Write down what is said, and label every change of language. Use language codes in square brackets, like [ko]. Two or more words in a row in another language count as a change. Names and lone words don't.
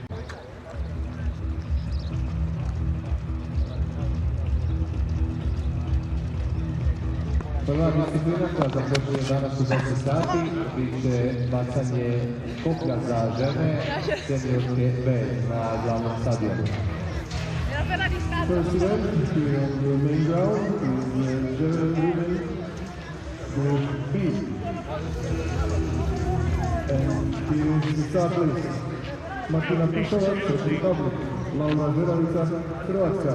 [hr] Prva disciplina koja započinje danas u 10 sati bit će bacanje koplja za žene seniorske B na glavnom stadionu. [en] First event here on the main ground is the Javelin Group B. And here is the start list. Martina Pisova, Czech Republic. Laura Žeravica, Croatia.